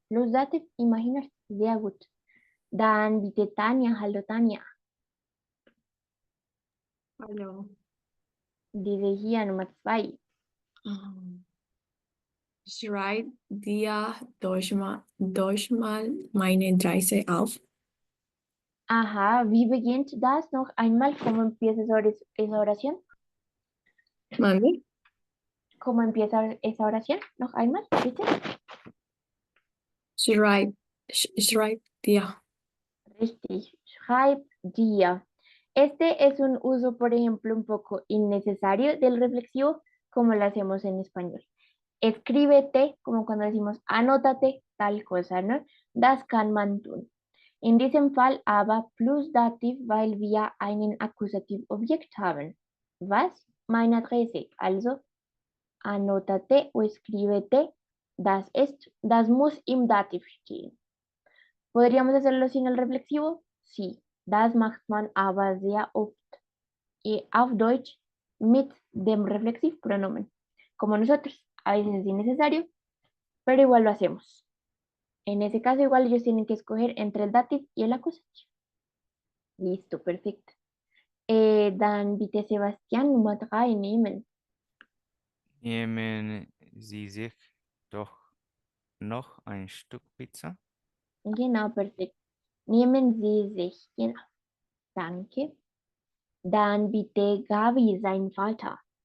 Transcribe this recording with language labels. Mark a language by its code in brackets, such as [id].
[de] Plus Dativ, imaginarse. Sehr gut. Dann bitte Tanja, hallo Tanja. Hallo. Diese hier Nummer 2. Schreib dir durch mal meine Adresse auf. Ajá, wie beginnt das? Noch einmal, [es] ¿cómo empieza esa oración? Mami, ¿Cómo empieza esa oración? [de] Noch einmal, bitte. schreib dir. Richtig, schreib dir. [es] Este es un uso, por ejemplo, un poco innecesario del reflexivo, como lo hacemos en español. Escríbete, como cuando decimos anótate tal cosa, ¿no? [de] Das kann man tun. In diesem Fall aber plus Dativ, weil wir einen Akkusativobjekt haben. Was? Meine Adresse. [es] Also, anótate o escríbete. [de] Das muss im Dativ stehen. [es] ¿Podríamos hacerlo sin el reflexivo? Sí. [de] Das macht man aber sehr oft. Y auf Deutsch mit dem Reflexivpronomen. [es] Como nosotros. A veces es innecesario, pero igual lo hacemos. En ese caso, igual ellos tienen que escoger entre el dativ y el acusativo. Listo, perfecto. [de] Dann bitte Sebastian Nummer 3 nehmen. Nehmen Sie sich doch noch ein Stück Pizza? Genau, perfekt. Nehmen Sie sich. Genau. Danke. Dann bitte Gabi, sein Vater.